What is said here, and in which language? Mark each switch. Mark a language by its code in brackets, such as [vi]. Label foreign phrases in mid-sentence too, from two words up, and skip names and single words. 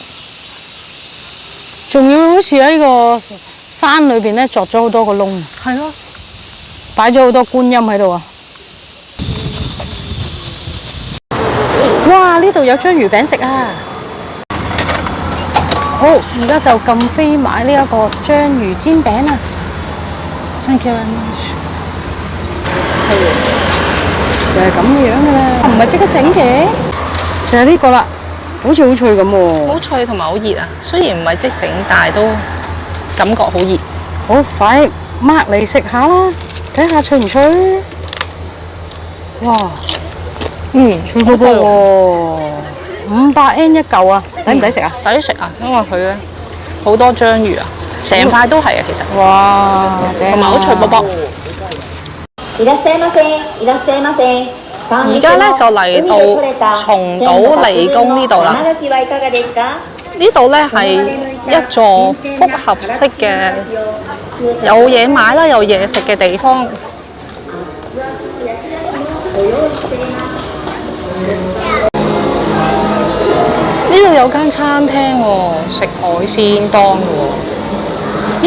[yue] 仲要好似喺個山裏邊咧鑿咗好多個窿。係咯，擺咗好多觀音喺度啊！哇！呢度有章魚餅食啊！好，而家就撳飛買呢一個章魚煎餅啊 ！ [en] Thank you very much。 [yue] 就係咁嘅樣㗎啦，唔係即刻整嘅，就係呢個啦，好似好脆咁喎。好脆同埋好熱啊！雖然唔係即整，但係都感覺好熱。好，快擘嚟食下啦，睇下脆唔脆？哇，脆卜卜喎，500N 一嚿啊，抵唔抵食啊？抵食啊，因為佢咧好多章魚啊，成塊都係啊，其實。哇，同埋好脆卜卜。 [ja] いらっしゃいませ。いらっしゃいませ。 [yue] 而家咧就嚟到松島離宮呢度啦。呢度咧係一座複合式嘅，有嘢買啦，有嘢食嘅地方。呢度有間餐廳喎，食海鮮檔嘅喎。